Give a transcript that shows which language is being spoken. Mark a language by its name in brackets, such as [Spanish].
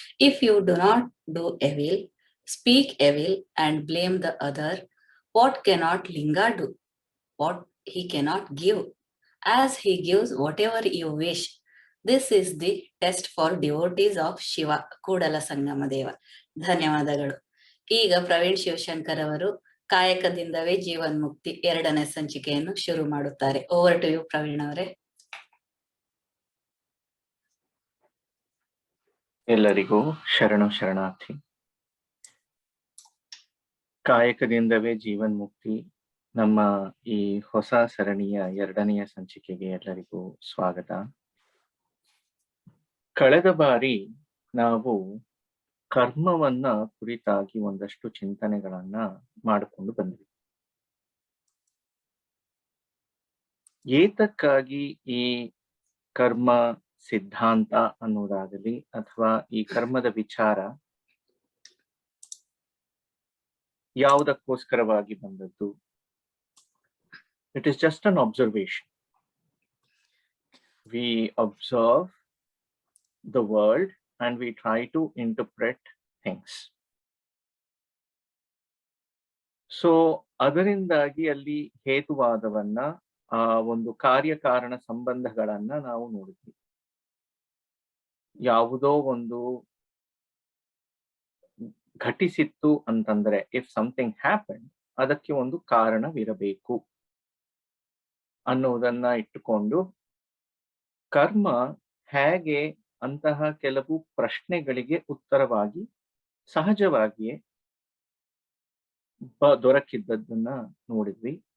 [English] If you do not do evil, speak evil and blame the other, what cannot Linga do? What he cannot give, as he gives whatever you wish. This is the test for devotees of Shiva. [Kannada] Kudala Sangama Deva. ಧನ್ಯವಾದಗಳು. ಈಗ ಪ್ರವೀಣ್ ಶಿವಶಂಕರ್ ಅವರು ಕಾಯಕದಿಂದವೇ ಜೀವನ್ ಮುಕ್ತಿ ಎರಡನೇ ಸಂಚಿಕೆಯನ್ನು ಶುರು ಮಾಡುತ್ತಾರೆ. [English] Over to you Praveen ಅವರೇ. [Kannada] ಎಲ್ಲರಿಗೂ ಶರಣಾರ್ಥಿ. ಕಾಯಕದಿಂದವೇ ಜೀವನ್ ಮುಕ್ತಿ ನಮ್ಮ ಈ ಹೊಸ ಸರಣಿಯ ಎರಡನೆಯ ಸಂಚಿಕೆಗೆ ಎಲ್ಲರಿಗೂ ಸ್ವಾಗತ. ಕಳೆದ ಬಾರಿ ನಾವು ಕರ್ಮವನ್ನ ಕುರಿತಾಗಿ ಒಂದಷ್ಟು ಚಿಂತನೆಗಳನ್ನ ಮಾಡಿಕೊಂಡು ಬಂದ್ವಿ. ಏತಕ್ಕಾಗಿ ಈ ಕರ್ಮ ಸಿದ್ಧಾಂತ ಅನ್ನೋದಾಗಲಿ ಅಥವಾ ಈ ಕರ್ಮದ ವಿಚಾರ ಯಾವುದಕ್ಕೋಸ್ಕರವಾಗಿ ಬಂದದ್ದು? [English] It is just an observation. We observe the world and we try to interpret things. [Kannada] So ಅದರಿಂದಾಗಿ ಅಲ್ಲಿ ಹೇತುವಾದವನ್ನ ಆ ಒಂದು ಕಾರ್ಯಕಾರಣ ಸಂಬಂಧಗಳನ್ನ ನಾವು ನೋಡಿದ್ವಿ. ಯಾವುದೋ ಒಂದು ಘಟಿಸಿತ್ತು ಅಂತಂದ್ರೆ [English] if something happen, [Kannada] ಅದಕ್ಕೆ ಒಂದು ಕಾರಣವಿರಬೇಕು ಅನ್ನೋದನ್ನ ಇಟ್ಟುಕೊಂಡು ಕರ್ಮ ಹೇಗೆ ಅಂತಹ ಕೆಲವು ಪ್ರಶ್ನೆಗಳಿಗೆ ಉತ್ತರವಾಗಿ ಸಹಜವಾಗಿಯೇ ದೊರಕಿದ್ದದ್ದನ್ನ ನೋಡಿದ್ವಿ.